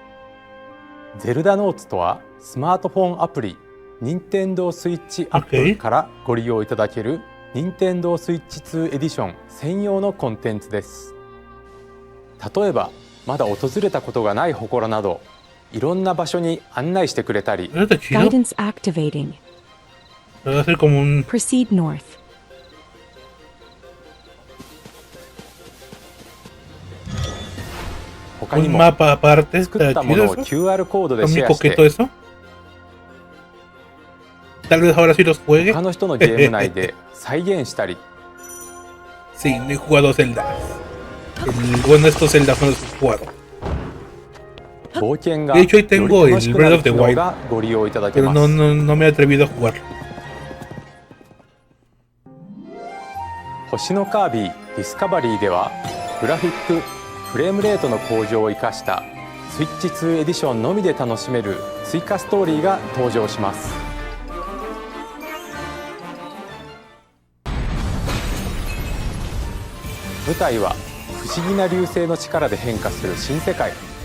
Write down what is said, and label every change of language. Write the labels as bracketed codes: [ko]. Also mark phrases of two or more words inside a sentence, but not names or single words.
[ja] ゼルダノーツとはスマートフォンアプリ Nintendo Switch アップからご利用いただける Nintendo Switch 2エディション専用のコンテンツです。例えばまだ訪れたことがない祠などいろんな場所に案内してくれたり [en] Guidance activating. Proceed north. [ja] 他にも作ったものを QR コードでシェアして他の人のゲーム内で再現したり [es] Sí, no he jugado Zelda. Ninguno de estos Zelda no los he jugado. De hecho, ahí tengo el Breath of the Wild, pero no me he atrevido a jugarlo. [ja] 星のカービィディスカバリーではグラフィックフレームレートの向上を生かしたスイッチ2エディションのみで楽しめる追加ストーリーが登場します。舞台は不思議な流星の力で変化する新世界。